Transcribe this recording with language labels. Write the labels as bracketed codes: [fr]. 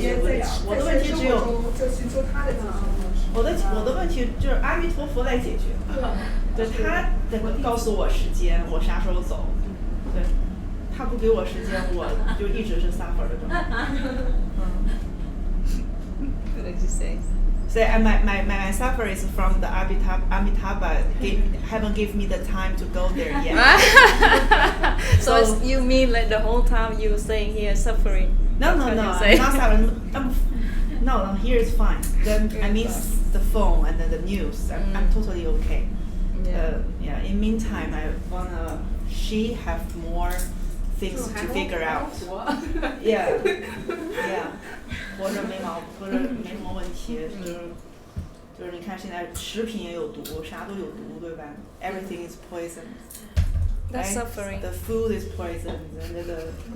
[zh] 解决不了。我的问题只有就寻求他的解决方式。我的问题就是阿弥陀佛来解决。对，他得告诉我时间，我啥时候走。对，他不给我时间，我就一直是suffer的状态。 [en] What did you say? So my suffer is from the Amitabha haven't give me the time to go there yet. So you mean like the whole time you staying here suffering? No, That's what you I'm say. not suffering. No, here is fine. Then I miss the phone and then the news. I'm totally okay. Yeah. In meantime, I wanna she have more things to figure out. Yeah. [zh] 活着没什么问题，就是你看现在食品也有毒，啥都有毒，对吧 ？ [en] Everything is poison. That's suffering. The food is poison, and the